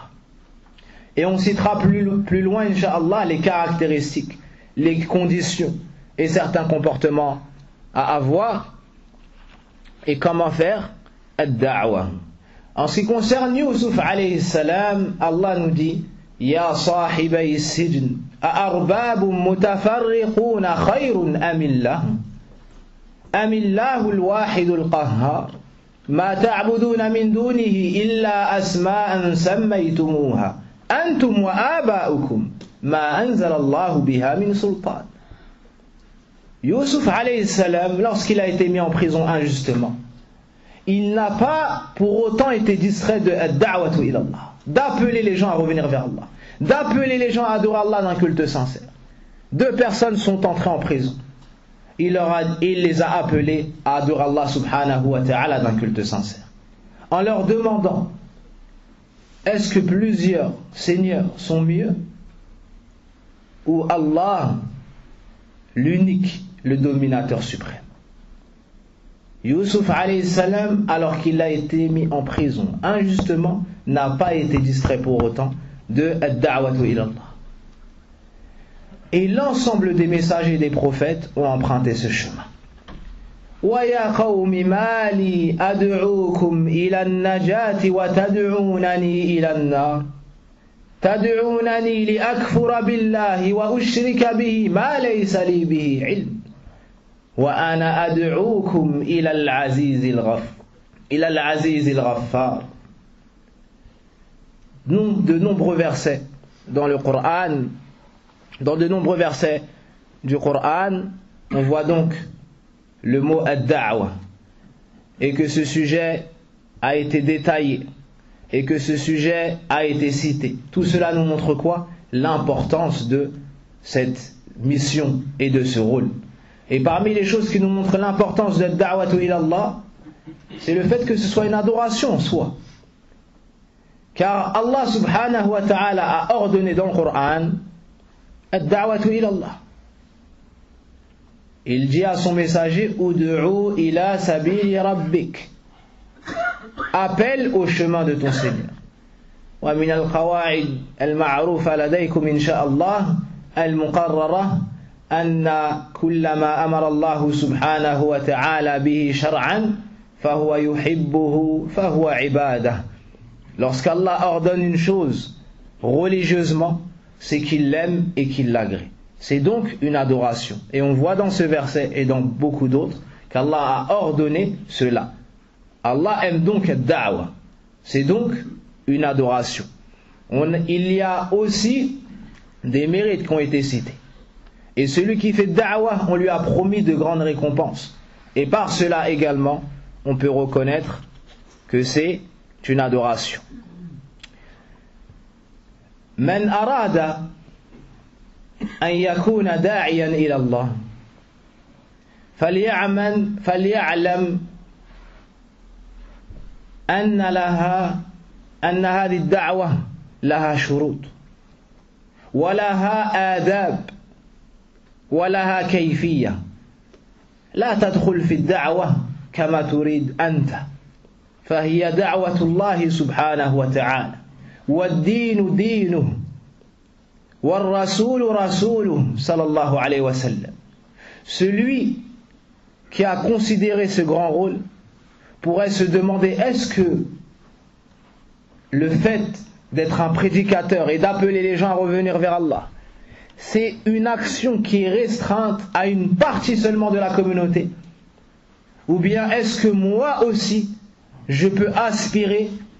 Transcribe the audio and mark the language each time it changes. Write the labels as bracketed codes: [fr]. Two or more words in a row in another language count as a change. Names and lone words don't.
[fr] Et on citera plus loin, incha'Allah, les caractéristiques, les conditions et certains comportements à avoir et comment faire ad-da'wa. En ce qui concerne Yusuf [ar] عليه السلام, [fr] Allah nous dit: [ar] يا صاحبي السجن أأرباب متفرقون خير أم الله الواحد القهار ما تعبدون من دونه إلا أسماء سميتموها أنتم وآباؤكم ما أنزل الله بها من سلطان. [fr] Yusuf [ar] عليه السلام, [fr] lorsqu'il a été mis en prison injustement, il n'a pas pour autant été distrait de [ar] الدعوة إلى الله, [fr] d'appeler les gens à revenir vers Allah, d'appeler les gens à adorer Allah d'un culte sincère. 2 personnes sont entrées en prison. Il les a appelés à adorer Allah [ar] سبحانه وتعالى [fr] d'un culte sincère, en leur demandant: est-ce que plusieurs seigneurs sont mieux, ou Allah, l'unique, le dominateur suprême? Youssouf [ar] عليه السلام, [fr] alors qu'il a été mis en prison injustement, n'a pas été distrait pour autant de [ar] الدعوة إلى الله. [fr] Et l'ensemble des messagers et des prophètes ont emprunté ce chemin. [ar] وَيَا قَوْمِ مَا لِي أَدْعُوكُمْ إِلَى النَّجَاةِ وَتَدْعُونَنِي إِلَى النَّارِ تَدْعُونَنِي لِأَكْفُرَ بِاللَّهِ وَأُشْرِكَ بِهِ مَا لَيْسَ لِي بِهِ عِلْمٌ وَأَنَا أَدْعُوكُمْ إِلَى الْعَزِيزِ الْغَفَّارِ. [fr] De nombreux versets dans le Coran, dans de nombreux versets du Coran, on voit donc le mot ad-da'wa, et que ce sujet a été détaillé, et que ce sujet a été cité. Tout cela nous montre quoi? L'importance de cette mission et de ce rôle. Et parmi les choses qui nous montrent l'importance de [ar] الدعوة إلى الله, [fr] c'est le fait que ce soit une adoration en soi. Car Allah [ar] سبحانه وتعالى [fr] a ordonné dans le Coran [ar] الدعوة إلى الله. [fr] Il dit à son messager: [ar] ادع إلى سبيل ربك, [fr] appelle au chemin de ton Seigneur. [ar] ومن القواعد المعروفة لديكم إن شاء الله المقررة أن كلما أمر الله سبحانه وتعالى به شرعا فهو يحبه فهو عبادة. [fr] Lorsqu'Allah ordonne une chose religieusement, c'est qu'il l'aime et qu'il l'agrée. C'est donc une adoration. Et on voit dans ce verset et dans beaucoup d'autres qu'Allah a ordonné cela. Allah aime donc ad-da'wa. C'est donc une adoration. Il y a aussi des mérites qui ont été cités. Et celui qui fait da'wa, on lui a promis de grandes récompenses. Et par cela également, on peut reconnaître que c'est une adoration. [ar] من أراد أن يكون داعيا إلى الله فليعلم أن هذه الدعوة لها شروط ولها آداب ولها كيفية. لا تدخل في الدعوة كما تريد أنت، فهي دعوة الله سبحانه وتعالى، والدين دينه، والرسول رسوله صلى الله عليه وسلم. [fr] Celui qui a considéré ce grand rôle pourrait se demander: est-ce que le fait d'être un prédicateur et d'appeler les gens à revenir vers Allah, c'est une action qui est restreinte à une partie seulement de la communauté, ou bien est-ce que moi aussi je peux aspirer